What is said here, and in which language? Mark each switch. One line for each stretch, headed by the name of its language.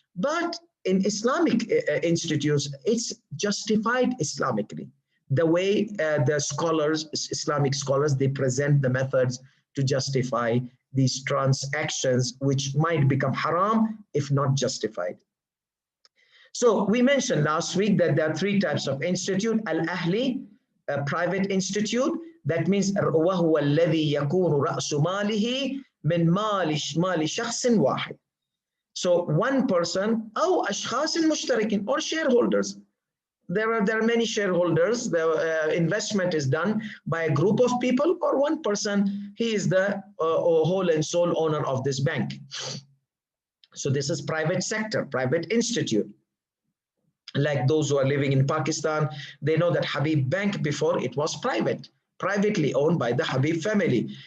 English: But in Islamic institutes, it's justified Islamically. The way the scholars, Islamic scholars, they present the methods to justify these transactions, which might become haram if not justified. So we mentioned last week that there are 3 types of institute. Al-Ahli, a private institute, that means
Arabic: وَهُوَ الَّذِي يَكُونُ رَأْسُ مَالِهِ مِنْ مَالِ شَخْصٍ وَاحِدٍ.
English: So one person,
Arabic: أو أشخاص مشتركين,
English: or shareholders. There are many shareholders. The investment is done by a group of people or one person. He is the whole and sole owner of this bank. So this is private sector, private institute. Like those who are living in Pakistan, they know that Habib Bank before it was privately owned by the Habib family.